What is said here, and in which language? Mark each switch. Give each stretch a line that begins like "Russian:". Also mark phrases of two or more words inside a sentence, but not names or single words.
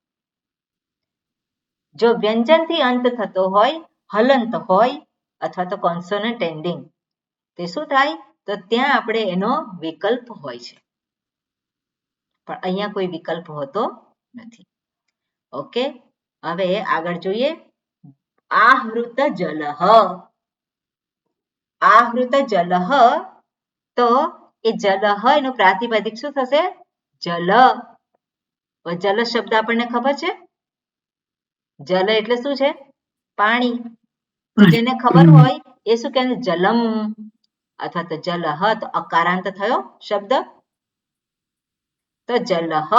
Gujarati: જો વ્યંજનથી અંત થતો હોય, હલંત હોય અથવા તો
English: consonant ending,
Gujarati: તે શું થાય તો ત્યાં આપણે એનો વિકલ્પ હોય છે પણ અહીંયા કોઈ વિકલ્પ હોતો નથી. ઓકે, હવે આગળ જોઈએ.
Sanskrit: आहृत जलह. आहृत जलह
Gujarati: તો એ જલહ એનું પ્રાતિપદિક શું થશે? જલ. જલ શબ્દ આપણને ખબર છે. જલ એટલે શું છે? પાણી. જેને ખબર હોય એ શું કહે? જલમ અથવા તો જલહ. તો અકારાંત થયો શબ્દ તો જલહ.